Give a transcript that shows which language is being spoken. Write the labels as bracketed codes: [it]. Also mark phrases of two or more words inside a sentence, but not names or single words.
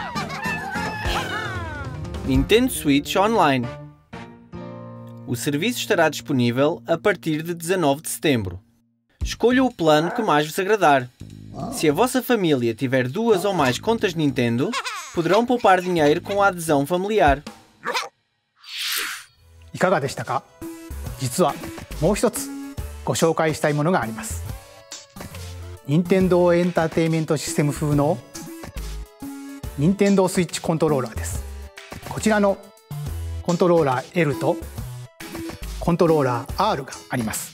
[pt] Nintendo Switch Online. O serviço estará disponível a partir de 19 de setembro. Escolha o plano que mais vos agradar. Se a vossa família tiver 2 ou mais contas Nintendo, poderão poupar dinheiro com a adesão familiar. [ja] いかがでしたか？実はもう一つご紹介したいものがあります。任天堂エンターテインメントシステム風の任天堂スイッチコントローラーです。こちらのコントローラー L とコントローラー R があります。